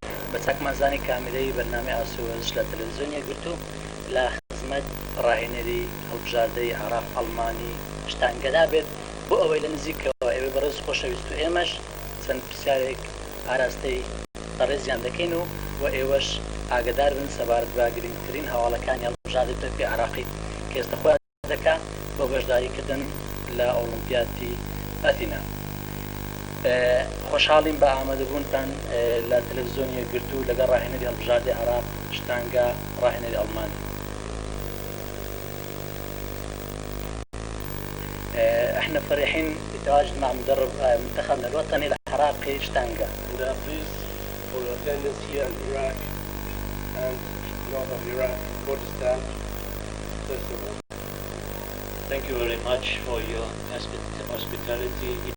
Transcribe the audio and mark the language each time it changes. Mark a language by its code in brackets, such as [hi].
[ckb] بە چاکمانزانی کامیلەی بەرنامەی ئاسۆی وەرزش لە تەلەڤیزیۆنیە گرتو لە خزمەت راهێنەری هەڵبژاردەی عێراق ئەڵمانی شتانکەدا بێت بۆ ئەوەی لە نزیکەوە ئێوە بەڕێز خۆشەویست و ئێمەش چەند پرسیارێک ئاراستەی ڕێزیان دەکەین و ئێوەش ئاگدار بن سەبارەت بە گرنگترین هەواڵەکانی هەڵبژاردەی تۆپی عێراقی کە ئێستا خۆیان دەکات بۆ بەشداریکردن لە ئۆلیمپیاتی ئەتینا. خۆشحاڵین بە ئامادەبوونتان لە تەلەڤیزیۆنیە گرتو لەگەڵ راهێنەری هەڵبژاردەی عێراق شتانکە راهێنەری ئەڵمانی. [ar] احنا فرحين بتواجد مع مدرب منتخبنا الوطني العراقي شتانكة. [en] We are pleased for your attendance here in Iraq and north of Iraq, Kurdistan. First of all, thank you very much for your hospitality.